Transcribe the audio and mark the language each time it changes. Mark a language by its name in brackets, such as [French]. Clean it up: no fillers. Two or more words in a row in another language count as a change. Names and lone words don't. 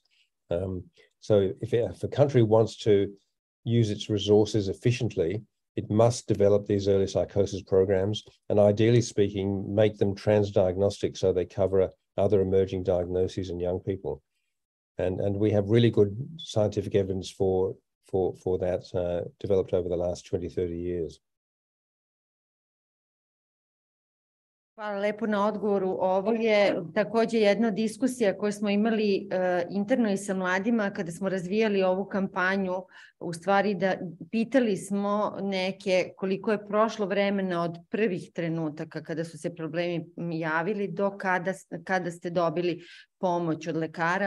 [English] So if a country wants to use its resources efficiently, it must develop these early psychosis programs and, ideally speaking, make them transdiagnostic so they cover other emerging diagnoses in young people. And we have really good scientific evidence for that developed over the last 20, 30 years. [Serbian] Hvala lepo na odgovoru. Ovo je takođe jedna diskusija koju smo imali interno i sa mladima kada smo razvijali ovu kampanju. U stvari da pitali smo neke koliko je prošlo vremena od prvih trenutaka kada su se problemi javili do kada ste dobili pomoć od lekara.